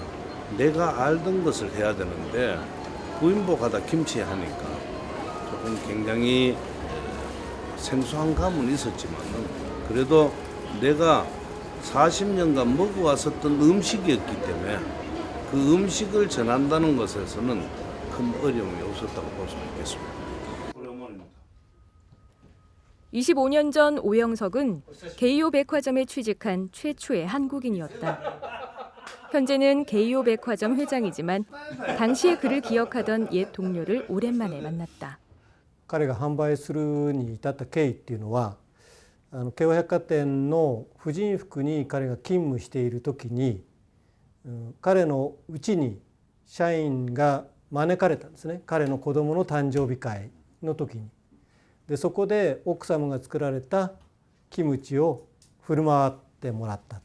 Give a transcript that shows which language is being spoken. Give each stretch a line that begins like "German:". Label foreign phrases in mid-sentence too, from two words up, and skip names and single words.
Korean: 내가 알던 것을 해야 되는데 부인복하다 김치 하니까 조금 굉장히 생소한 감은 있었지만 그래도 내가 40년간 먹어왔었던 음식이었기 때문에 그 음식을 전한다는 것에서는 큰 어려움이 없었다고 볼 수 있겠습니다. 25년 전 오영석은 게이오 백화점에 취직한 최초의 한국인이었다. 현재는 게이오 백화점 회장이지만 당시의 그를 기억하던 옛 동료를 오랜만에 만났다.
Japanese: 彼が販売するに至った経緯っていうのは京和百貨店の婦人服に彼が勤務している時に彼のうちに社員が招かれたんですね。彼の子供の誕生日会の時に。でそこで奥様が作られたキムチを振る舞ってもらった。